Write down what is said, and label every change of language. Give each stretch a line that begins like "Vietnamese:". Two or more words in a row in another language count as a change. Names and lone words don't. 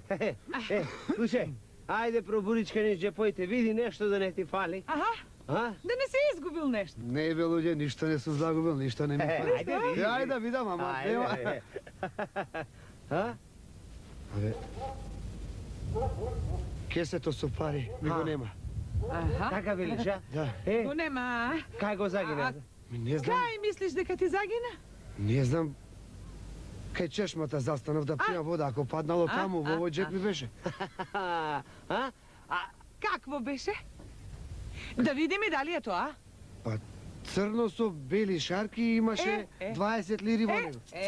Macedonian: Слушај, ајде пробуричка ниѓе појте, види нешто да не ти фали. Aha. Да не си изгубил нешто. Не, бе, луѓе, ништа не су загубил, ништа не ми фали. Ajde, vidi. Ајде да видим, мама. Ajde. Кје се то су пари? Ми го нема. Aha. Така велиш, а? Da. Го нема, а? Кај го загина? Не знам, Кај мислиш дека ти загина? не знам. Кај чешмата застанав да пијам вода, ако паднало таму, во овој джеп ми беше. Какво беше? Да видим и дали е тоа. Па, црно со бели шарки имаше 20 лири во него.